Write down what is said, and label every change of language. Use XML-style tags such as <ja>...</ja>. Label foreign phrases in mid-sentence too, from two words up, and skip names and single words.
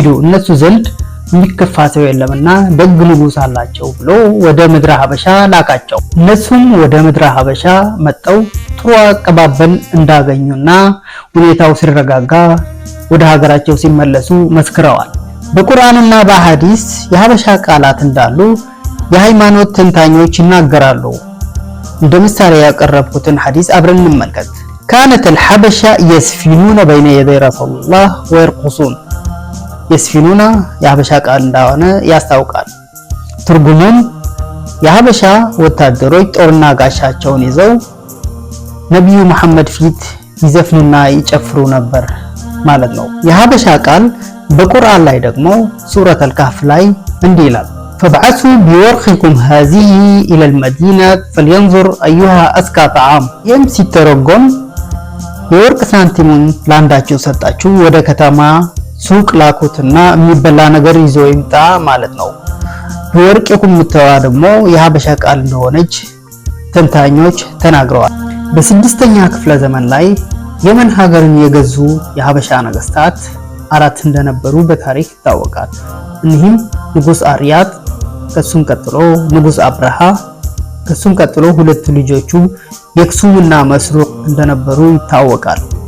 <am>እነሱ ዘንድ የሚከፋ ሰው የለምና ደግ ንጉስ አላቸው ብሎ ወደ ምድረ ሀበሻ ላካቸው። እነሱም ወደ ምድረ ሀበሻ መጠው ጥሩ አቀባበል እንዳገኙና ሁኔታው ሲረጋጋ ወደ ሀገራቸው ሲመለሱ መስክረዋል። በቁርአንና በሐዲስ የሀበሻ ቃላት እንዳሉ የሃይማኖት ተንታኞች ይናገራሉ። እንደ ምሳሌ ያቀረብኩትን ሐዲስ አብረን እንመልከት።</am> <ar>كانت الحبشة يسفنون بين يدي رسول الله ويرقصون</ar> <am>የስፊኑና የሀበሻ ቃል እንደሆነ ያስታውቃል። ትርጉሙም የሀበሻ ወታደሮች ጦርና ጋሻቸውን ይዘው ነብዩ መሐመድ ፊት ይዘፍኑና ይጨፍሩ ነበር ማለት ነው። የሀበሻ ቃል በቁርአን ላይ ደግሞ ሱረቱል ካህፍ ላይ እንዲህ ይላል</am> <ar>فبعثوا بورقكم هذه إلى المدينة فلينظر أيها أزكى طعام</ar> <am>ይህም ሲተረጎም የወርቅ ሳንቲሙን ላንዳችሁ ሰጣችሁ ወደ ከተማ ሱቅ ላኩትና የሚበላ ነገር ይዞ ይምጣ ማለት ነው። የወርቅ የኩምተዋ ደግሞ የሀበሻ ቃል እንደሆነች ተንታኞች ተናግረዋል። በስድስተኛ ክፍለ ዘመን ላይ የመን ሀገርን የገዙ የሀበሻ ነገስታት አራት እንደነበሩ በታሪክ ይታወቃል። እኒህም ንጉስ አርያጥ፣ ከሱም ቀጥሎ ንጉስ አብርሃ፣ ከሱም ቀጥሎ ሁለት ልጆቹ የክሱምና መስሩቅ እንደነበሩ ይታወቃል።</am>